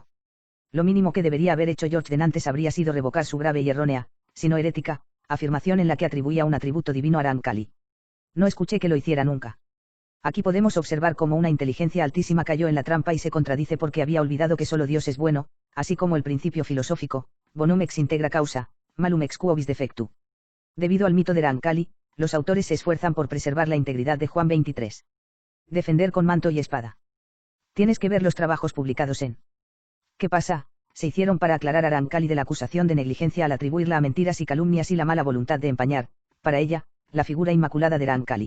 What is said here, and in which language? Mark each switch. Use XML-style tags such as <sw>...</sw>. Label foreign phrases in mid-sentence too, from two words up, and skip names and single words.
<es>Lo mínimo que debería haber hecho Georges de Nantes habría sido revocar su grave y errónea, si no herética, afirmación en la que atribuía un atributo divino a Rancali. No escuché que lo hiciera nunca. Aquí podemos observar cómo una inteligencia altísima cayó en la trampa y se contradice porque había olvidado que solo Dios es bueno, así como el principio filosófico,</es> <la>bonum ex integra causa, malum ex quo vis defectu.</la> <es>Debido al mito de Rancali, los autores se esfuerzan por preservar la integridad de Juan 23. Defender con manto y espada. Tienes que ver los trabajos publicados en ¿Qué pasa? Se hicieron para aclarar a Rancali de la acusación de negligencia al atribuirla a mentiras y calumnias y la mala voluntad de empañar, para ella, la figura inmaculada de Rancali.</es>